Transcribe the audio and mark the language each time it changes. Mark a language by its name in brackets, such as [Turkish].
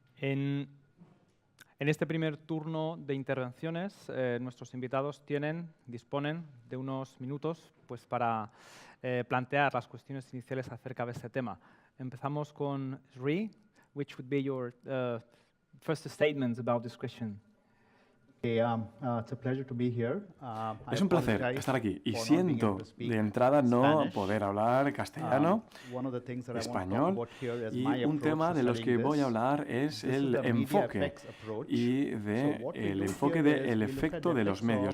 [Spanish] En este primer turno de intervenciones, nuestros invitados disponen de unos minutos para plantear las cuestiones iniciales acerca de este tema. Empezamos con [English] Sri, which would be your first statements about this question. [Spanish] Es un placer estar aquí y siento de entrada no poder hablar castellano, español, y un tema de los que voy a hablar es el enfoque del efecto de los medios.